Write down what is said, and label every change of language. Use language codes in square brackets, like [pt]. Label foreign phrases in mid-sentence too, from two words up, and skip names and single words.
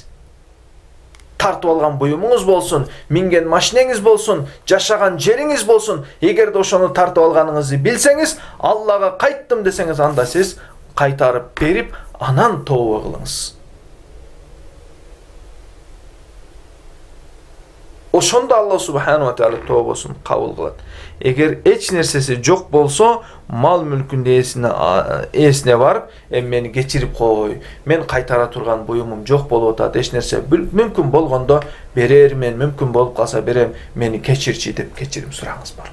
[ky] Тартып алган буюмуңуз болсун, минген машинеңиз болсун, жашаган жериңиз болсун. Эгерде ошону тартып алганыңызды билсеңиз, Аллага кайттым десеңиз, анда сиз кайтарып берип, анан тооба кылыңыз. Ошондо Алла [ar] سبحانه وتعالى [ky] тообосун кабыл кылат. Эгер эч нерсеси жок болсо, мал мүлкүндө ээсине барып, мени кечирип кой, мен кайтара турган буюмум жок болуп атат, эч нерсе мүмкүн болгондо берермен, мүмкүн болуп калса берем, мени кечирчи деп кечирим сураңыз бар.